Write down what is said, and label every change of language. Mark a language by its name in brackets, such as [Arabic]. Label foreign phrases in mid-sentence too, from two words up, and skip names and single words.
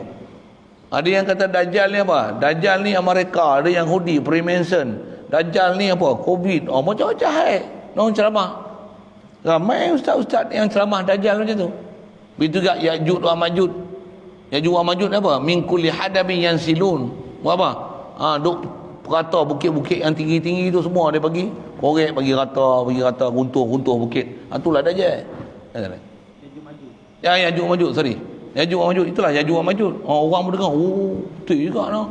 [Malay] Ada yang kata Dajjal ni apa? Dajjal ni Amerika, ada yang Yahudi, Freemason. Dajjal ni apa? COVID. Macam-macam orang ceramah. Ramai ustaz-ustaz yang ceramah Dajjal macam tu. Begitu juga Ya'juj wa Ma'juj. Ya'juj wa Ma'juj apa? [Arabic] من كل حدب ينسلون. [Malay] Apa? Duk rata bukit-bukit yang tinggi-tinggi tu semua dia bagi korek, bagi rata, runtuh bukit. Itulah Dajjal. Ya'juj wa Ma'juj, sorry. Ya'juj wa Ma'juj, itulah Ya'juj wa Ma'juj. Orang pun dengar, betul juga noh.